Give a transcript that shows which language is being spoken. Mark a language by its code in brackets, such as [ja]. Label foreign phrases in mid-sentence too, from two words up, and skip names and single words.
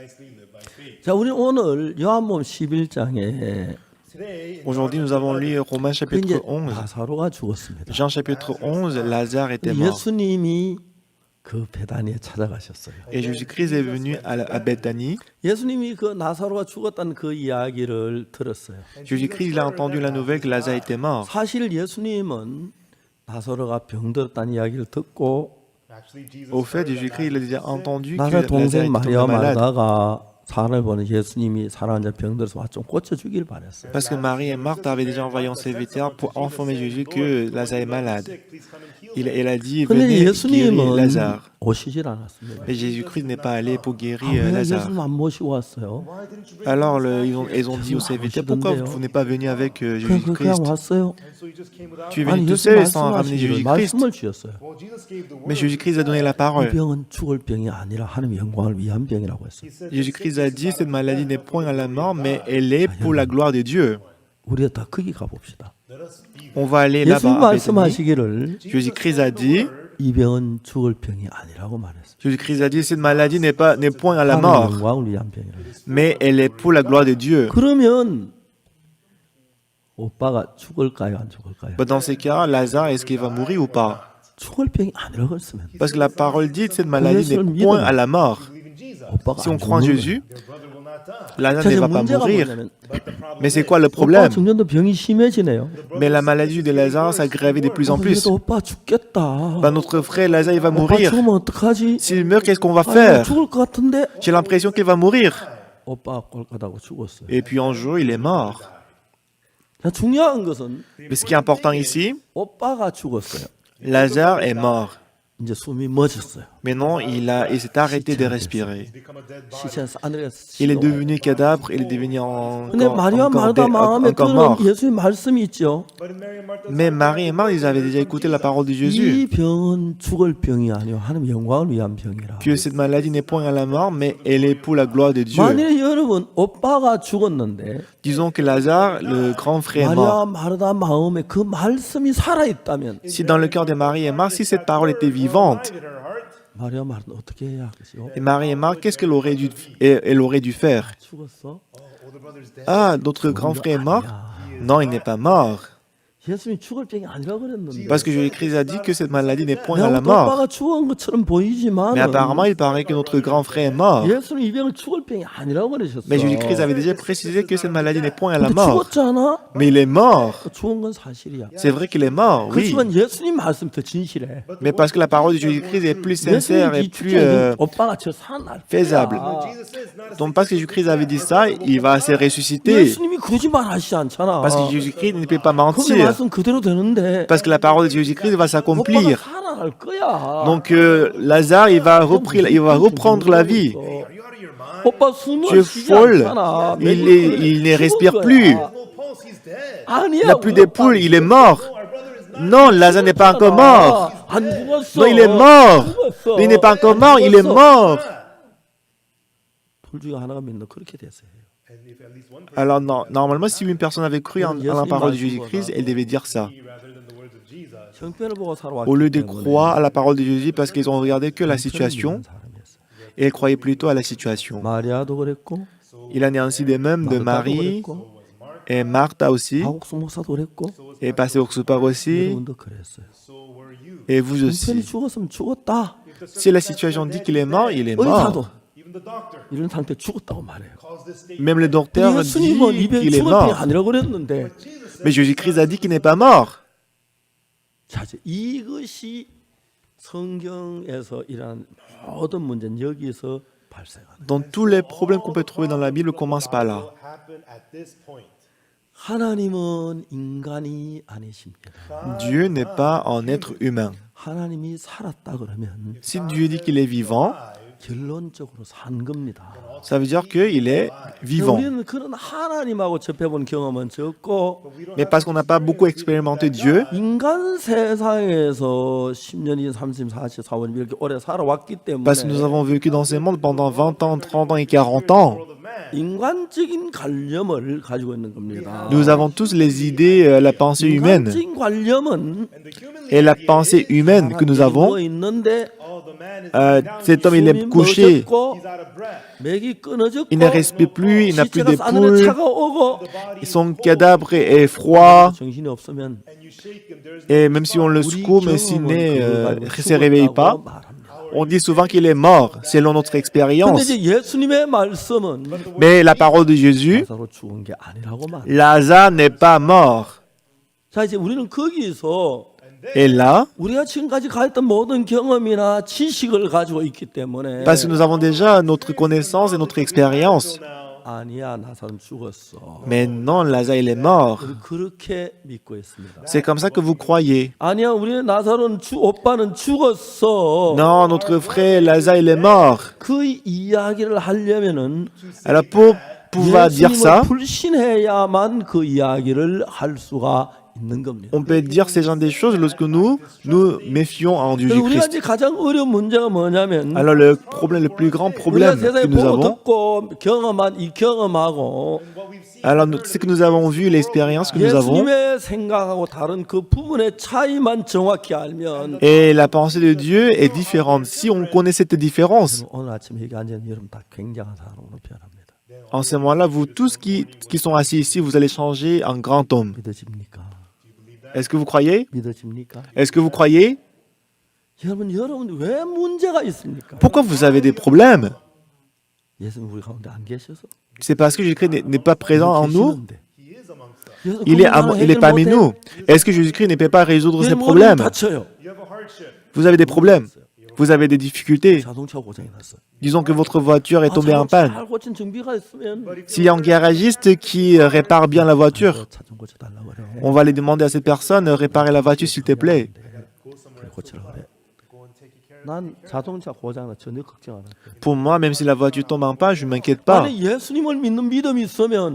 [ko] 자, 우리 오늘 요한복음 11장에 [fr] Aujourd'hui, nous avons lu Romains [ko] 그 이제 [fr] chapitre 11. [ko] 나사로가 죽었습니다. [fr] Jean chapitre 11, Lazare était mort. [ko] 예수님이 그 베다니에 찾아가셨어요. [fr] Et Jésus-Christ est venu à Bethanie. [ko] 예수님이 그 나사로가 죽었다는 그 이야기를 들었어요. [fr] Jésus-Christ, il a entendu la nouvelle que Lazare était mort. [ko] 사실 예수님은 나사로가 병들었다는 이야기를 듣고 [en] actually, Jesus [fr] Au fait, Jésus-Christ, il a déjà entendu que [ko] 나사로 Lazare 동생 [fr] était 마리아 tombé malade. [ko] 마르다가 사람을 보는 예수님이 사랑하는 자 병들어서 와 좀 고쳐주길 바랬어요. [fr] Parce que Marie et Marthe avaient déjà envoyé un serviteur pour informer Jésus que Lazare est malade. [en] please come and heal. [fr] Elle a dit, [ko] 근데 [fr] venez guérir [ko] 예수님은 Lazare. 오시질 않았습니다. [fr] Mais Jésus-Christ n'est pas allé pour 아, guérir [ko] 왜 Lazare. 예수님 안 모시고 왔어요? [en] Why didn't you bring [fr] Alors ils ont dit au serviteur, pourquoi vous n'êtes pas venu avec [ko] 그냥 Jésus-Christ? 왔어요. [en] And so you just came without? [fr] Tu es [ko] 아니 [fr] venu tout 예수님 seul sans ramener [ko] 말씀하시기를 Jésus-Christ. 말씀을 주셨어요. [en] Well, Jesus gave the [fr] Mais [en] word. [fr] Jésus-Christ a donné la [ko] 이 [fr] parole. [ko] 병은 죽을 병이 아니라 하나님의 영광을 위한 병이라고 했어요. [en] He said, [fr] Jésus-Christ a dit, cette maladie n'est point à la mort, mais elle est pour la gloire de Dieu. [ko] 우리가 다 거기 가봅시다. [en] let us be [fr] On va aller 예수님 là-bas à Bethanie. [ko] 말씀하시기를 [fr] Jésus-Christ a dit, [ko] 이 병은 죽을 병이 아니라고 말했어요. [fr] Jésus-Christ a dit, cette maladie n'est point à la [ko] 하나님의 [fr] mort, [ko] 영광을 위한 병이라고 했어요. [fr] mais elle est pour la gloire de Dieu. [ko] 그러면 오빠가 죽을까요, 안 죽을까요? [fr] Bah, dans ces cas, Lazare, est-ce qu'il va mourir ou pas? [ko] 죽을 병이 아니라고 했으면 [fr] Parce que la parole dit, cette maladie n'est point à la mort. [en] believe in Jesus. [ko] 오빠가 [fr] Si on [ko] 안 [fr] croit en [ko] 죽는 Jésus, [en] Your brother will not die. Lazare [ko] 자, [fr] ne [ko] 이제 [fr] va pas [ko] 문제가 [fr] mourir. [ko] 뭐냐면 [en] But the problem [fr] Mais c'est quoi le [ko] 오빠 [fr] problème? [ko] 죽는데 병이 심해지네요. [fr] Mais la maladie de Lazare s'aggravait de plus en plus. [ko] 그래도 오빠 죽겠다. [fr] Bah, notre frère Lazare, il va [ko] 오빠 [fr] mourir. [ko] 죽으면 어떡하지? [fr] S'il meurt, qu'est-ce qu'on va 아, faire? [ko] 죽을 것 같은데. [fr] J'ai l'impression qu'il va mourir. [ko] 오빠가 꼴까다고 죽었어요. [fr] Et puis un jour, il est mort. [ko] 자, 중요한 것은 [fr] Mais ce qui est important ici, [ko] 오빠가 죽었어요. [fr] Lazare est mort. [ko] 이제 숨이 멎었어요. [fr] Maintenant, il s'est arrêté de respirer. [en] become a dead body. [ko] 시체에서 하늘에 [fr] Il est devenu cadavre, il est devenu [ko] 근데 마리아 마르다 마음에 [fr] encore [ko] 그런 [fr] mort. [ko] 예수님 말씀이 있죠. [en] But in Mary and Martha's [fr] Mais Marie et Marthe, ils avaient déjà écouté la parole de [ko] 이 Jésus. 병은 죽을 병이 아니요 하나님 영광을 위한 병이라. [fr] Que cette maladie n'est point à la mort, mais elle est pour la gloire de Dieu. [ko] 만일에 여러분 오빠가 죽었는데 [fr] Disons que Lazare, le grand frère, est 마리아 mort. [ko] 마르다 마음에 그 말씀이 살아 있다면 [fr] Si dans le cœur de Marie et Marthe, si cette parole était vivante, [en] in her heart, [ko] 마리아 마르다 어떻게 해야 하겠어요? [fr] et Marie et Marthe, qu'est-ce elle aurait dû faire? [ko] 죽었어? [en] older brother's dead. [fr] Ah, notre grand frère est mort? Non, il n'est pas mort. [ko] 예수님이 죽을 병이 아니라고 그랬는데. [fr] Parce que Jésus-Christ a dit que cette maladie n'est point à la [ko] 내가 [fr] mort. [ko] 오빠가 죽은 것처럼 보이지만 [fr] Mais apparemment, il paraît que notre grand frère est mort. [ko] 예수님 이 병은 죽을 병이 아니라고 그러셨어. [fr] Mais Jésus-Christ avait déjà précisé que cette maladie n'est point à la [ko] 근데 [fr] mort. [ko] 죽었잖아. [fr] Mais il est mort. [ko] 죽은 건 사실이야. [fr] C'est vrai qu'il est mort, oui. [ko] 그렇지만 예수님 말씀 더 진실해. [fr] Mais parce que la parole de Jésus-Christ est plus sincère et [ko] 예수님이 [fr] plus [ko] 죽지 오빠가 저 살아날 [fr] faisable. [en] Jesus says not a [fr] Donc parce que Jésus-Christ avait dit ça, il va se ressusciter. [ko] 예수님이 거짓말 하시지 않잖아. [fr] Parce que Jésus-Christ ne peut pas [ko] 그럼 [fr] mentir. [ko] 말씀 그대로 되는데 [fr] Parce que la parole de Jésus-Christ va [ko] 오빠가 [fr] s'accomplir. [ko] 살아날 거야. [fr] Donc Lazare, il va reprendre la vie. [en] Are you out of your mind? [ko] 오빠 [fr] Tu [ko] 숨을 [fr] es [ko] 쉬지 [fr] folle. [ko] 않잖아. [fr] Il ne respire plus. [en] No pulse, he's dead. [ko] 아니야. [fr] Il n'a plus d'épaule, il est mort. [en] Our brother is not. [fr] Non, Lazare n'est pas encore mort. [ko] 안 죽었어. [fr] Non, il est mort. [ko] 죽었어. [fr] Il n'est pas encore mort, il est mort. [ko] 둘 중에 하나가 믿는 그렇게 됐어요. [en] And if at least one person [fr] Alors normalement, si une personne avait cru à la parole de Jésus-Christ, elle devait dire ça. [en] rather than the words of Jesus, [ko] 형편을 보고 살아왔기 [fr] Au lieu de [ko] 때문에 [fr] croire à la parole de Jésus parce qu'ils ont regardé que la [ko] 형편을 [fr] situation, [ko] 믿는 사람이었어요. [fr] et ils croyaient plutôt à la situation. [ko] 마리아도 그랬고 [fr] Il en est ainsi de même de [ko] 마르다도 Marie 그랬고 [fr] et Martha aussi, [ko] 하옥수 목사도 그랬고 [fr] et Pasteur Oxupar aussi, [ko] 여러분도 그랬어요. [en] so were you. [fr] et vous [ko] 형편이 [fr] aussi. [ko] 죽었으면 죽었다. [fr] Si la situation dit qu'il est mort, il est [ko] 의사도 [fr] mort. [en] Even the doctor [ko] 이런 상태 죽었다고 말해요. [en] calls this state. [fr] Même le docteur dit [ko] 예수님은 이병 [fr] qu'il est [ko] 죽을 병이 [fr] mort. [ko] 아니라고 그랬는데 [fr] Mais Jésus-Christ a dit qu'il n'est pas mort. [ko] 자, 이제 이것이 성경에서 일어난 모든 문제는 여기서 발생하는. [fr] Donc tous les problèmes qu'on peut trouver dans la Bible commencent par là. [en] Will happen at this point. [ko] 하나님은 인간이 아니십니다. [fr] Dieu n'est pas un être humain. [ko] 하나님이 살았다 그러면 [fr] Si Dieu dit qu'il est vivant, [ko] 결론적으로 산 겁니다. [fr] ça veut dire qu'il est vivant. [ko] 우리는 그런 하나님하고 접해본 경험은 적고 [fr] Mais parce qu'on n'a pas beaucoup expérimenté Dieu, [ko] 인간 세상에서 10년이 30, 40, 40 이렇게 오래 살아왔기 [fr] parce que nous [ko] 때문에 [fr] avons vécu dans ce monde pendant 20 ans, 30 ans et 40 ans, [ko] 인간적인 관념을 가지고 있는 겁니다. [fr] nous avons tous les idées, la pensée humaine. [ko] 인간적인 관념은 [fr] Et la pensée humaine que nous avons, [ko] 있는데 [en] Oh, the man is [fr] cet homme il est couché, [en] he's out of breath. [ko] 맥이 끊어졌고 [fr] il ne respire plus, il n'a plus [ko] 시체가 싸늘해 [fr] d'épaule, [ko] 차가오고 [fr] son cadavre est froid, [ko] 정신이 없으면 [en] And you shake him, there's [fr] et même si on le [ko] 우리 [fr] secoue, mais s'il [ko] 경험은 그걸 가지고 [fr] ne se réveille pas, [ko] 죽었다고 말합니다. [fr] on dit souvent qu'il est mort, selon notre [ko] 근데 [fr] expérience. [ko] 이제 예수님의 말씀은 [fr] Mais la parole de Jésus, [ko] 나사로 죽은 게 아니라고 말합니다. [fr] Lazare n'est pas mort. [ko] 자 이제 우리는 거기서 [fr] Et là, [ko] 우리가 지금까지 가졌던 모든 경험이나 지식을 가지고 있기 때문에 [fr] parce que nous avons déjà notre connaissance et notre expérience. [ko] 아니야 나사로는 죽었어. [fr] Mais non, Lazare il est mort. [ko] 우리 그렇게 믿고 있습니다. [fr] C'est comme ça que vous croyez. [ko] 아니야 우리 나사로는 오빠는 죽었어. [fr] Non, notre frère Lazare il est mort. [ko] 그 이야기를 하려면은 [fr] Alors pour pouvoir dire ça, [ko] 예수님을 불신해야만 그 이야기를 할 수가 있는 겁니다. [fr] on peut dire ces gens des choses lorsque nous nous méfions en Dieu [ko] 그래서 우리가 Christ. 이제 가장 어려운 문제가 뭐냐면 [fr] Alors le problème, le plus grand [ko] 우리가 [fr] problème [ko] 세상에 [fr] que nous [ko] 보고 [fr] avons, [ko] 듣고 경험한 이 경험하고 [fr] alors c'est que nous avons vu l'expérience que nous avons [ko] 예수님의 생각하고 다른 그 부분의 차이만 정확히 알면 [fr] et la pensée de Dieu est différente. Si on connaît cette différence, [ko] 오늘 아침에 여기 앉은 여러분 다 굉장한 사람으로 변합니다. [fr] en ce moment-là, vous tous qui sont assis ici, vous allez changer en grand homme. [ko] 믿어집니까? [fr] Est-ce que vous croyez? [ko] 믿어집니까? [fr] Est-ce que vous croyez? [ko] 여러분 왜 문제가 있습니까? [fr] Pourquoi vous avez des problèmes? [ko] 예수님 우리 가운데 안 계셔서 [fr] C'est parce que Jésus-Christ n'est pas présent en nous. [ko] 계시는데. [en] he is amongst us. 예수 [fr] Il est, [ko] 그분은 [fr] il est [ko] 해결 [fr] parmi [ko] 못해. [fr] nous. Est-ce que Jésus-Christ ne peut pas résoudre ces [ko] 내 머리는 [fr] problèmes? [ko] 다쳐요. [en] You have a hardship. [fr] Vous avez des problèmes. Vous avez des difficultés. [ko] 자동차 고장이 났어. [fr] Disons que votre voiture est tombée en panne. [ko] 잘 고친 정비가 있으면 [fr] S'il y a un garagiste qui répare bien la voiture, [ko] 차 좀 고쳐 달라고 그래. [fr] on va aller demander à cette personne de réparer la voiture, s'il te plaît. [ko] 그래 고치라 그래. 난 자동차 고장나 전혀 걱정 안 해. [fr] Pour moi, même si la voiture tombe en panne, je ne m'inquiète pas. [ko] 만약 예수님을 믿는 믿음이 있으면